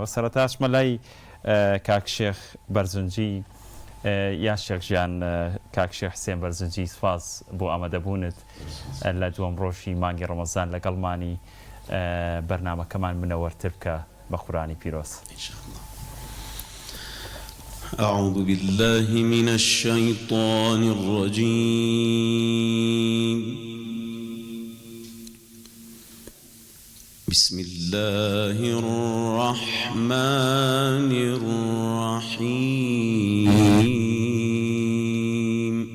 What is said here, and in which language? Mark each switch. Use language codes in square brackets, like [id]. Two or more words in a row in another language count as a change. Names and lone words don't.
[ckb] سەرەتاش مەلای کاک شێخ بەرزنجی یا شێخ ژیان، کاک شێخ حسێن بەرزنجی، سپاس بۆ ئامادەبوونت لە دووەم ڕۆژی مانگی ڕەمەزان لەگەڵمانی بەرنامەکەمان منەوەرتر بکە بە قورئانی پیرۆز. [ar] أعوذ بالله من الشيطان الرجيم. بسم الله الرحمن الرحيم.